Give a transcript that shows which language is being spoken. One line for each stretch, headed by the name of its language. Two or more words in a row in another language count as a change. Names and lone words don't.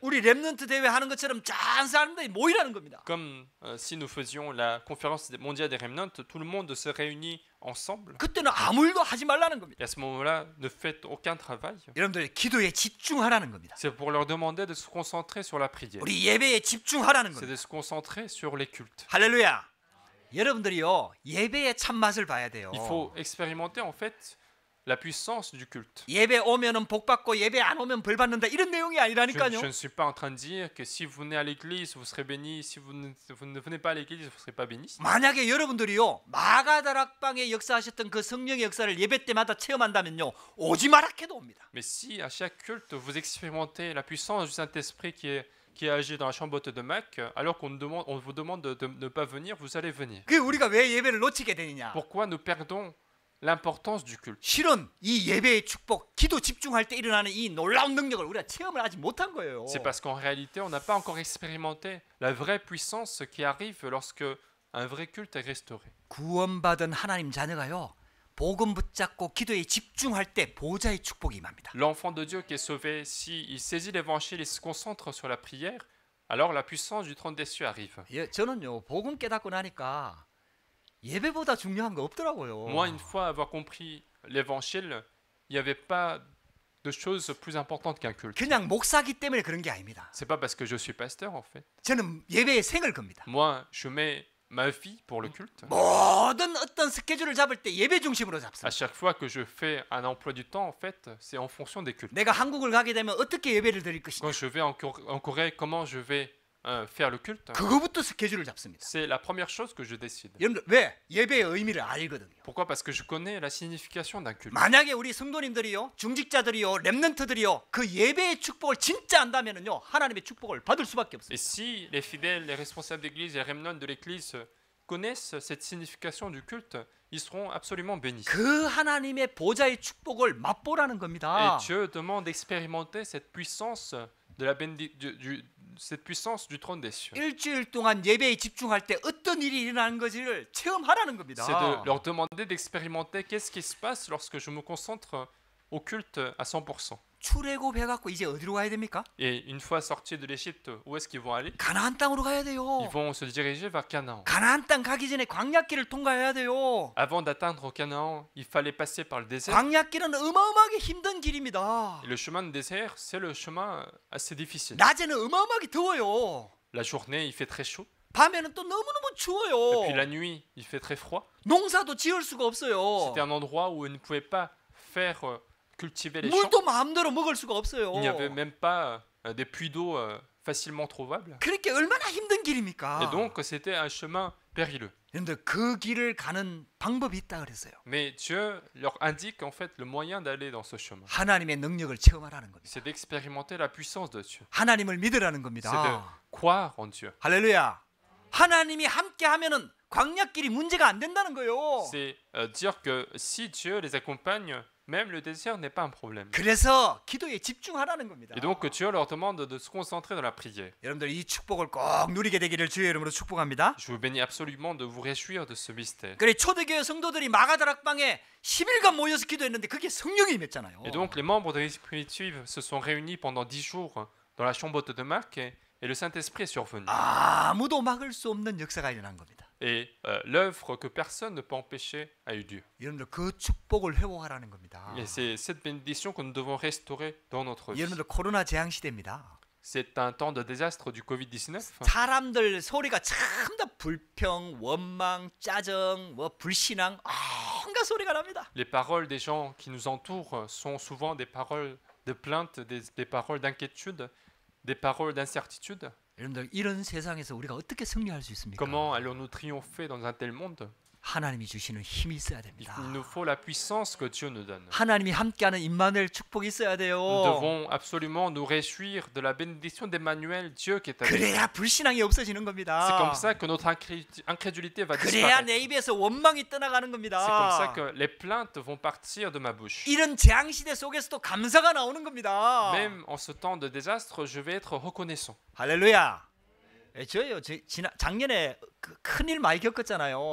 Korean: 우리 랩넌트 대회 하는 것처럼 쫙 사람들이 모이라는 겁니다.
French: Comme si nous faisions la conférence mondiale des Remnants, tout le monde se réunit ensemble.
Korean: 그때는 아무 일도 하지 말라는 겁니다.
French: Et à ce moment-là, ne faites aucun travail.
Korean: 여러분들 기도에 집중하라는 겁니다.
French: C'est pour leur demander de se concentrer sur la prière.
Korean: 우리 예배에 집중하라는
French: C'est
Korean: 겁니다.
French: de se concentrer sur les cultes.
Korean: 할렐루야. 여러분들이요 예배의 참맛을 봐야 돼요.
French: Il faut expérimenter en fait la puissance du culte.
Korean: 예배 오면은 복 받고 예배 안 오면 벌 받는다 이런 내용이
French: Je
Korean: 아니라니까요.
French: ne suis pas en train de dire que si vous venez à l'église, vous serez béni. Si vous ne venez pas à l'église, vous ne serez pas béni.
Korean: 만약에 여러분들이요 마가다락방에 역사하셨던 그 성령의 역사를 예배 때마다 체험한다면요 오지 마라 해도 옵니다.
French: Mais si à chaque culte, vous expérimentez la puissance du Saint-Esprit qui agit dans la chambre haute de Mac, alors on vous demande de ne pas venir, vous allez venir.
Korean: 그 우리가 왜 예배를 놓치게 되느냐?
French: Pourquoi nous perdons l'importance du culte?
Korean: 실은 이 예배의 축복, 기도 집중할 때 일어나는 이 놀라운 능력을 우리가 체험을 아직 못한 거예요.
French: C'est parce qu'en réalité, on n'a pas encore expérimenté la vraie puissance qui arrive lorsque un vrai culte est restauré.
Korean: 구원받은 하나님 자녀가요 복음 붙잡고 기도에 집중할 때 보좌의 축복이 임합니다.
French: L'enfant de Dieu qui est sauvé, s'il saisit l'évangile et se concentre sur la prière, alors la puissance du trône des cieux arrive.
Korean: 저는요 복음 깨닫고 나니까 예배보다 중요한 거 없더라고요.
French: Moi, une fois avoir compris l'évangile, il n'y avait pas de chose plus importante qu'un culte.
Korean: 그냥 목사기 때문에 그런 게 아닙니다.
French: C'est pas parce que je suis pasteur en fait.
Korean: 저는 예배에 생을 겁니다.
French: Moi, je mets ma vie pour le culte.
Korean: 모든 어떤 스케줄을 잡을 때 예배 중심으로
French: À
Korean: 잡습니다.
French: chaque fois que je fais un emploi du temps, en fait, c'est en fonction des cultes.
Korean: 내가 한국을 가게 되면 어떻게 예배를 드릴 것이냐.
French: Quand je vais en Corée, comment je vais faire le culte?
Korean: 그거부터 스케줄을 잡습니다.
French: C'est la première chose que je décide.
Korean: 여러분들 왜? 예배의 의미를 알거든요.
French: Pourquoi? Parce que je connais la signification d'un culte.
Korean: 만약에 우리 성도님들이요, 중직자들이요, 렘넌트들이요, 그 예배의 축복을 진짜 안다면은요, 하나님의 축복을 받을 수밖에 없어요.
French: Et si les fidèles, les responsables d'église, les remnants de l'église connaissent cette signification du culte, ils seront absolument bénis.
Korean: 그 하나님의 보좌의 축복을 맛보라는 겁니다.
French: Et Dieu demande d'expérimenter cette puissance de la cette puissance du trône des cieux.
Korean: 일주일 동안 예배에 집중할 때 어떤 일이 일어나는 것을 체험하라는 겁니다.
French: C'est de leur demander d'expérimenter qu'est-ce qui se passe lorsque je me concentre au culte à 100%.
Korean: 출애굽해갖고 이제 어디로 가야 됩니까?
French: Et une fois sortis de l'Égypte, où est-ce qu'ils vont aller?
Korean: 가나안 땅으로 가야 돼요.
French: Ils vont se diriger vers Canaan.
Korean: 가나안 땅 가기 전에 광야길을 통과해야 돼요.
French: Avant d'atteindre Canaan, il fallait passer par le désert.
Korean: 광야길은 어마어마하게 힘든 길입니다.
French: Et le chemin de désert, c'est le chemin assez difficile.
Korean: 낮에는 어마어마하게 더워요.
French: La journée, il fait très chaud.
Korean: 밤에는 또 너무너무
French: Et
Korean: 추워요.
French: puis la nuit, il fait très froid.
Korean: 농사도 지을 수가 없어요.
French: C'était un endroit où ils ne pouvaient pas faire cultiver les champs.
Korean: 물도 마음대로 먹을 수가 없어요.
French: Il n'y avait même pas des puits d'eau facilement trouvables.
Korean: 그렇게 얼마나 힘든 길입니까?
French: Et donc, c'était un chemin périlleux.
Korean: 그런데 그 길을 가는 방법이 있다 그랬어요.
French: Mais Dieu leur indique en fait le moyen d'aller dans ce chemin.
Korean: 하나님의 능력을 체험하라는 겁니다.
French: C'est d'expérimenter la puissance de Dieu.
Korean: 하나님을 믿으라는
French: C'est de
Korean: 겁니다.
French: croire en Dieu.
Korean: 할렐루야. 하나님이 함께 하면은 광야길이 문제가 안 된다는 거예요.
French: C'est dire que si Dieu les accompagne, même le désert n'est pas un problème.
Korean: 그래서 기도에 집중하라는 겁니다.
French: Et donc Dieu leur demande de se concentrer dans la prière.
Korean: 여러분들 이 축복을 꼭 누리게 되기를 주의 이름으로 축복합니다.
French: Je vous bénis absolument de vous réjouir de ce mystère.
Korean: 그래 초대교회 성도들이 마가다락방에 10일간 모여서 기도했는데 그게 성령이 임했잖아요.
French: Et donc les membres de l'Église primitive se sont réunis pendant 10 jours dans la chambre haute de Marc et le Saint-Esprit est survenu.
Korean: 아무도 막을 수 없는 역사가 일어난 겁니다.
French: Et l'œuvre que personne ne peut empêcher a eu lieu.
Korean: 여러분들 그 축복을 회복하라는 겁니다.
French: Et c'est cette bénédiction que nous devons restaurer dans notre vie.
Korean: 여러분들 코로나 재앙 시대입니다.
French: C'est un temps de désastre du Covid-19.
Korean: 사람들 소리가 참다 불평, 원망, 짜증, 불신앙 온갖 소리가 납니다.
French: Les paroles des gens qui nous entourent sont souvent des paroles de plainte, des paroles d'inquiétude, des paroles d'incertitude.
Korean: 여러분들 이런 세상에서 우리가 어떻게 승리할 수 있습니까?
French: Comment allons-nous triompher dans un tel monde?
Korean: 하나님이 주시는 힘이 있어야
French: Il
Korean: 됩니다.
French: nous faut la puissance que Dieu nous donne.
Korean: 하나님이 함께하는 임마누엘 축복이 있어야 돼요.
French: Nous devons absolument nous réjouir de la bénédiction d'Emmanuel, Dieu qui est avec nous.
Korean: 그래야 불신앙이 없어지는
French: C'est
Korean: 겁니다.
French: comme ça que notre incrédulité va
Korean: 그래야
French: disparaître.
Korean: 내 입에서 원망이 떠나가는
French: C'est comme ça
Korean: 겁니다.
French: que les plaintes vont partir de ma bouche.
Korean: 이런 재앙 시대 속에서도 감사가 나오는 겁니다.
French: Même en ce temps de désastre, je vais être reconnaissant.
Korean: 할렐루야. 저요 작년에 큰일 많이 겪었잖아요.